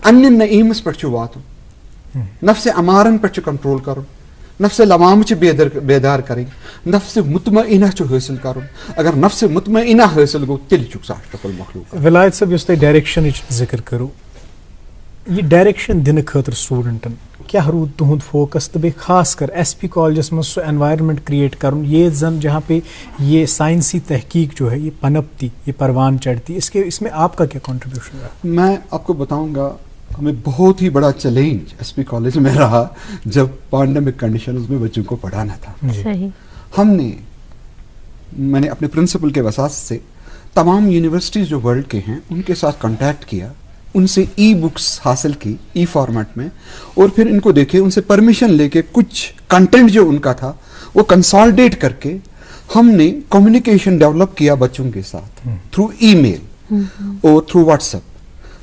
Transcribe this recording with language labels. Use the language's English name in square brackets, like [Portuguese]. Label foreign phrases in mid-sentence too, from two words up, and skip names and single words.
[Kashmiri] اننہِ نعیٖمس پٮ۪ٹھ چھُ واتُن نفسِ امارن پٮ۪ٹھ چھُ کنٹرول کرُن نفسِ لوامہٕ چھِ بیدار کرٕنۍ نفسِ مطمئنہ چھُ حٲصِل کرُن اگر نفسِ مطمئنہ حٲصِل گوٚو تیٚلہِ چھُکھ ژٕ [Arabic] اشرف المخلوق. [Kashmiri] ولایت صٲب یُس تۄہہِ ڈایریکشنٕچ ذِکر کٔرو یہ ڈائریکشن دِنہٕ خٲطرٕ سٹوٗڈنٹن کیا روٗد تُہُنٛد فوکس تہٕ بیٚیہِ خاص کر ایس پی کالجس منٛز سُہ انوائرمنٹ کریٹ کرُن یہ زن [Urdu] جہاں پہ یہ سائنسی تحقیق جو ہے یہ پنپتی یہ پروان چڑھتی اس میں آپ کا کیا کنٹریبیوشن رہا؟ میں آپ کو بتاؤں گا ہمیں بہت ہی بڑا چیلنج ایس پی کالج میں رہا جب [English] pandemic conditions [Urdu] میں بچوں کو پڑھانا تھا. ہم نے میں نے اپنے پرنسپل کے وساط سے تمام یونیورسٹیز جو ورلڈ کے ہیں ان کے ساتھ کانٹیکٹ کیا ان سے ای بکس حاصل کی [English] e format [Urdu] میں اور پھر ان کو دیکھے ان سے پرمیشن لے کے کچھ کنٹینٹ جو ان کا تھا وہ کنسالیڈیٹ کر کے ہم نے کمیونیکیشن ڈیولپ کیا بچوں کے ساتھ [English] through e mail [Urdu] اور [English] through WhatsApp.